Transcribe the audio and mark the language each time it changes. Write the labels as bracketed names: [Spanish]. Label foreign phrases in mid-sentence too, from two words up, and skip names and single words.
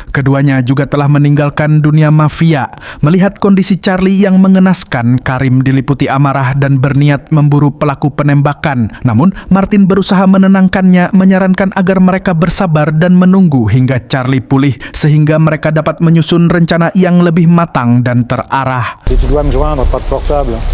[Indonesian] Keduanya juga telah meninggalkan dunia mafia. Melihat kondisi Charlie yang mengenaskan, Karim diliputi amarah dan berniat memburu pelaku penembakan. Namun, Martin berusaha menenangkannya, menyarankan agar mereka bersabar dan menunggu hingga Charlie pulih, sehingga mereka dapat menyusun rencana yang lebih matang dan terarah. [French] Si tu dois me joindre, pas de portable.